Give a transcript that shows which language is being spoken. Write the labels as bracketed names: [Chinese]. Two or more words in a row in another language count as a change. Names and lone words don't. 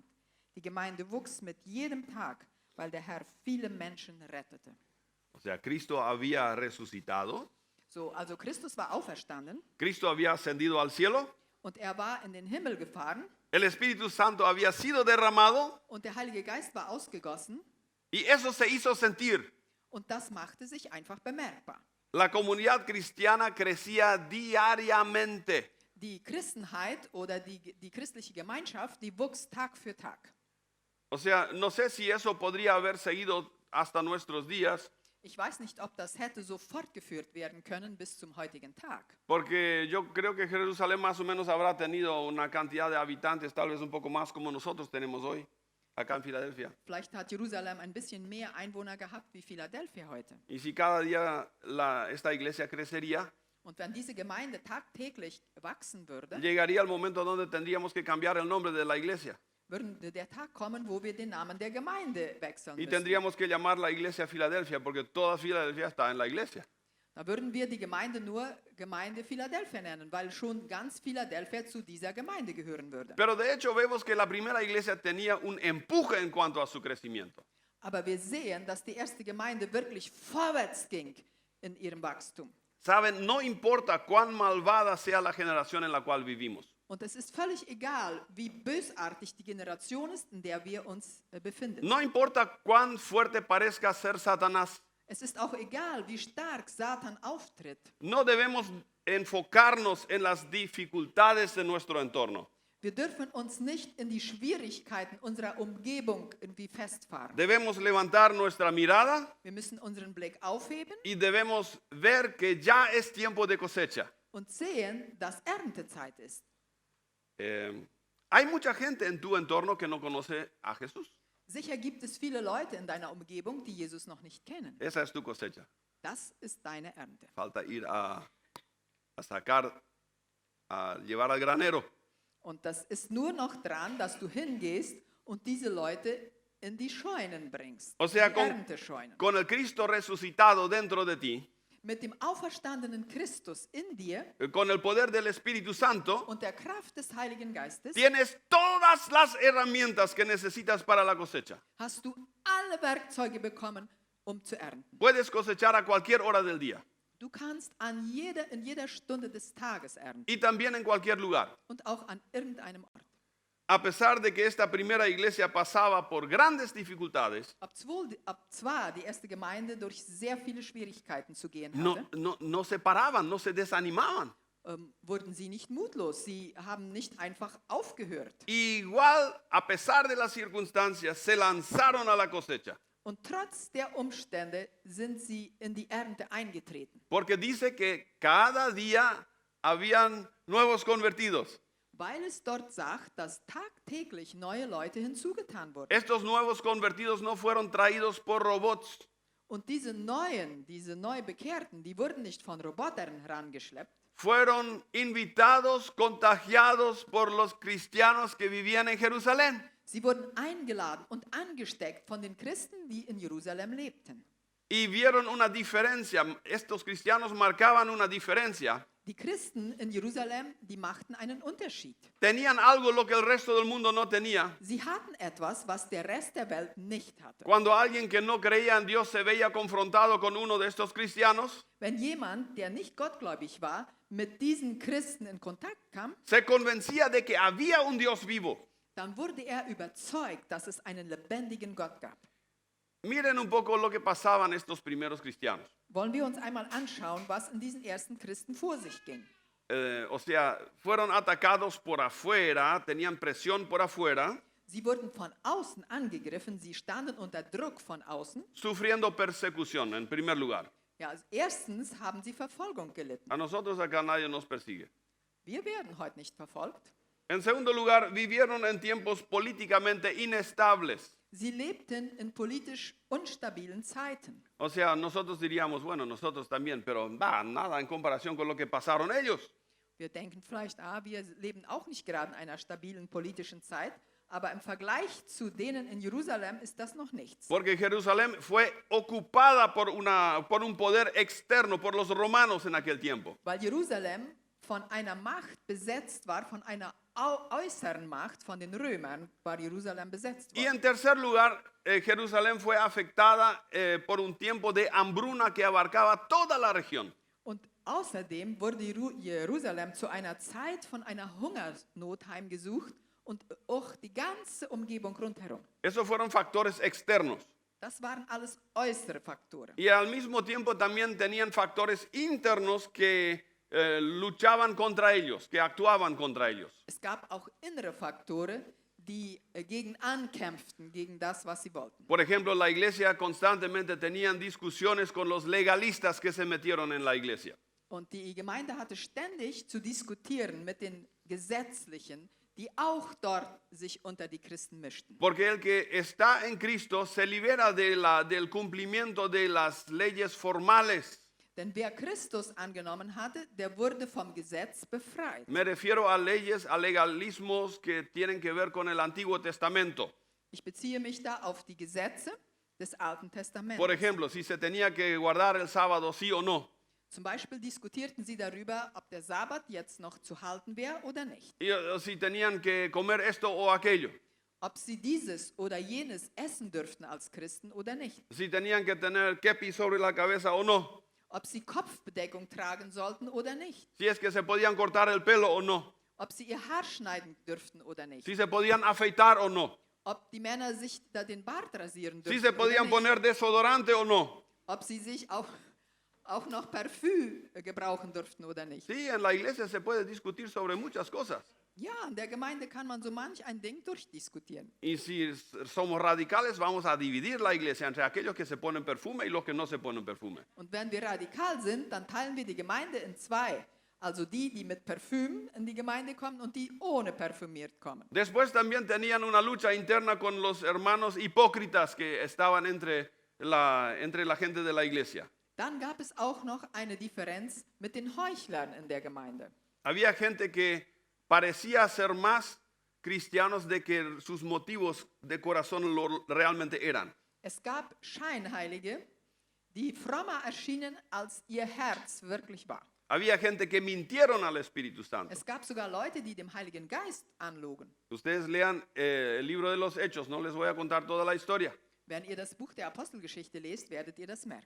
[German] Die Gemeinde wuchs mit jedem Tag, weil der Herr viele Menschen rettete. [Spanish] O sea, Cristo había resucitado, [German] So, also Christus war auferstanden [Spanish] Cristo había ascendido al cielo, [German] und er war in den Himmel gefahren [Spanish] el Espíritu Santo había sido derramado [German] und der Heilige Geist war ausgegossen [Spanish] y eso se hizo sentir. [German] und das machte sich einfach bemerkbar. [Spanish] La comunidad cristiana crecía diariamente. [German] Die Christenheit oder die christliche Gemeinschaft, die wuchs Tag für Tag. [Spanish] O sea, no sé si eso podría haber seguido hasta nuestros días, [German] Ich weiß nicht, ob das hätte so fortgeführt werden können bis zum heutigen Tag. [Spanish] porque yo creo que Jerusalén más o menos habrá tenido una cantidad de habitantes, tal vez un poco más como nosotros tenemos hoy, acá en Filadelfia. [German] Vielleicht hat Jerusalem ein bisschen mehr Einwohner gehabt wie Philadelphia heute. [Spanish] Y si cada día esta iglesia crecería, [German] Und wenn diese Gemeinde tagtäglich wachsen würde, [Spanish] llegaría el momento donde tendríamos que cambiar el nombre de la iglesia. [German] würde der Tag kommen, wo wir den Namen der Gemeinde wechseln [Spanish] Y [German] müssen. [Spanish] tendríamos que llamar la iglesia Filadelfia, porque toda Filadelfia está en la iglesia. [German] Da würden wir die Gemeinde nur Gemeinde Philadelphia nennen, weil schon ganz Philadelphia zu dieser Gemeinde gehören würde. [Spanish] Pero de hecho vemos que la primera iglesia tenía un empuje en cuanto a su crecimiento. [German] Aber wir sehen, dass die erste Gemeinde wirklich vorwärts ging in ihrem Wachstum. [Spanish] Saben, no importa cuán malvada sea la generación en la cual vivimos. [German] Und es ist völlig egal, wie bösartig die Generation ist, in der wir uns befinden. [Spanish] No importa cuán fuerte parezca ser Satanás. [German] Es ist auch egal, wie stark Satan auftritt. [Spanish] No debemos enfocarnos en las dificultades de nuestro entorno. [German] Wir dürfen uns nicht in die Schwierigkeiten unserer Umgebung irgendwie festfahren. [Spanish] Debemos levantar nuestra mirada [German] Wir müssen unseren Blick aufheben [Spanish] y debemos ver que ya es tiempo de cosecha. [German] und sehen, dass Erntezeit ist. [Spanish] Hay mucha gente en tu entorno que no conoce a Jesús. [German] Sicher gibt es viele Leute in deiner Umgebung, die Jesus noch nicht kennen. [Spanish] Esa es tu cosecha. [German] Das ist deine Ernte. [Spanish] Falta ir a sacar, a llevar al granero. [German] Und das ist nur noch dran, dass du hingehst und diese Leute in die Scheunen bringst. [Spanish] O sea, [German] die Erntescheunen. [Spanish] con el Cristo resucitado dentro de ti, [German] Mit dem auferstandenen Christus in dir [Spanish] con el poder del Espíritu Santo, [German] und der Kraft des Heiligen Geistes [Spanish] tienes todas las herramientas que necesitas para la cosecha. [German] hast du alle Werkzeuge bekommen, um zu ernten. [Spanish] Puedes cosechar a cualquier hora del día [German] Du kannst in jeder Stunde des Tages ernten [Spanish] y también en cualquier lugar. [German] und auch an irgendeinem Ort. [Spanish] a pesar de que esta primera iglesia pasaba por grandes dificultades, [German] Zwar die erste Gemeinde durch sehr viele Schwierigkeiten zu gehen [Spanish] no, [German] hatte, [Spanish] no se paraban, no se desanimaban. [German] wurden sie nicht mutlos. Sie haben nicht einfach aufgehört. [Spanish] Igual, a pesar de las circunstancias, se lanzaron a la cosecha. [German] Und trotz der Umstände sind sie in die Ernte eingetreten. [Spanish] Porque dice que cada día habían nuevos convertidos. [German] Weil es dort sagt, dass tagtäglich neue Leute hinzugetan wurden. [Spanish] Estos nuevos convertidos no fueron traídos por robots. [German] Und diese neu Bekehrten, die wurden nicht von Robotern herangeschleppt. [Spanish] Fueron invitados, contagiados por los cristianos que vivían en Jerusalén. [German] Sie wurden eingeladen und angesteckt von den Christen, die in Jerusalem lebten. [Spanish] Y vieron una diferencia. Estos cristianos marcaban una diferencia. [German] Die Christen in Jerusalem, die machten einen Unterschied. [Spanish] Tenían algo lo que el resto del mundo no tenía. [German] Sie hatten etwas, was der Rest der Welt nicht hatte. [Spanish] Cuando alguien que no creía en Dios se veía confrontado con uno de estos cristianos, [German] Wenn jemand, der nicht gottgläubig war, mit diesen Christen in Kontakt kam, [Spanish] se convencía de que había un Dios vivo. [German] dann wurde er überzeugt, dass es einen lebendigen Gott gab. [Spanish] Miren un poco lo que pasaban estos primeros cristianos. [German] Wollen wir uns einmal anschauen, was in diesen ersten Christen vor sich ging. [Spanish] O sea, fueron atacados por afuera, tenían presión por afuera, [German] Sie wurden von außen angegriffen, sie standen unter Druck von außen. [Spanish] sufriendo persecución en primer lugar. [German] Ja, also erstens haben sie Verfolgung gelitten. [Spanish] A nosotros acá nadie nos persigue. [German] Wir werden heute nicht verfolgt. [Spanish] En segundo lugar, vivieron en tiempos políticamente inestables. [German] Sie lebten in politisch unstabilen Zeiten. [Spanish] O sea, nosotros diríamos, bueno, nosotros también, pero nada en comparación con lo que pasaron ellos. [German] Wir denken vielleicht, wir leben auch nicht gerade in einer stabilen politischen Zeit, aber im Vergleich zu denen in Jerusalem ist das noch nichts. [Spanish] Porque Jerusalén fue ocupada por un poder externo, por los romanos en aquel tiempo. [German] Weil Jerusalem von einer Macht besetzt war, von einer äußeren Macht, von den Römern war Jerusalem besetzt [Spanish] Y [German] worden. [Spanish] en tercer lugar, Jerusalén fue afectada por un tiempo de hambruna que abarcaba toda la región. [German] Und außerdem wurde Jerusalem zu einer Zeit von einer Hungersnot heimgesucht und auch die ganze Umgebung rundherum. [Spanish] Esos fueron factores externos. [German] Das waren alles äußere Faktoren. [Spanish] Y al mismo tiempo también tenían factores internos que luchaban contra ellos, que actuaban contra ellos. [German] Es gab auch innere Faktoren, die gegen ankämpften, gegen das, was sie wollten. [Spanish] Por ejemplo, la iglesia constantemente tenían discusiones con los legalistas que se metieron en la iglesia. [German] Und die Gemeinde hatte ständig zu diskutieren mit den Gesetzlichen, die auch dort sich unter die Christen mischten. [Spanish] Porque el que está en Cristo se libera del cumplimiento de las leyes formales. [German] Denn wer Christus angenommen hatte, der wurde vom Gesetz befreit. [Spanish] Me refiero a leyes, a legalismos que tienen que ver con el Antiguo Testamento. [German] Ich beziehe mich da auf die Gesetze des Alten Testaments. [Spanish] Por ejemplo, si se tenía que guardar el sábado, sí o no. [German] Zum Beispiel diskutierten sie darüber, ob der Sabbat jetzt noch zu halten wäre oder nicht. [Spanish] Y si tenían que comer esto o aquello. [German] Ob sie dieses oder jenes essen dürften als Christen oder nicht. [Spanish] Si tenían que tener kepi sobre la cabeza o no. [German] Ob sie Kopfbedeckung tragen sollten oder nicht. [Spanish] Si es que se podían cortar el pelo o no. [German] Ob sie ihr Haar schneiden dürften oder nicht. [Spanish] Si se podían afeitar o no. [German] Ob die Männer sich da den Bart rasieren [Spanish] Si [German] dürfen [Spanish] se [German] oder [Spanish] podían [German] nicht. [Spanish] poner desodorante o no. [German] Ob sie sich auch noch Parfüm gebrauchen dürften oder nicht. [Spanish] Sí, en la iglesia se puede discutir sobre muchas cosas. [German] Ja, in der Gemeinde kann man so manch ein Ding durchdiskutieren. [Spanish] Y si somos radicales, vamos a dividir la iglesia entre aquellos que se ponen perfume y los que no se ponen perfume. [German] Und wenn wir radikal sind, dann teilen wir die Gemeinde in zwei. Also die, die mit Parfüm in die Gemeinde kommen und die ohne parfümiert kommen. [Spanish] Después también tenían una lucha interna con los hermanos hipócritas que estaban entre la gente de la iglesia. [German] Dann gab es auch noch eine Differenz mit den Heuchlern in der Gemeinde. [Spanish] Había gente que parecía ser más cristianos de que sus motivos de corazón lo realmente eran. [German] Es gab Scheinheilige, die frommer erschienen, als ihr Herz wirklich war. [Spanish] Había gente que mintieron al Espíritu Santo. [German] Es gab sogar Leute, die dem Heiligen Geist anlogen. [Spanish] Ustedes lean el libro de los Hechos, no les voy a contar toda la historia. [German] Wenn ihr das Buch der Apostelgeschichte lest, werdet ihr das merken.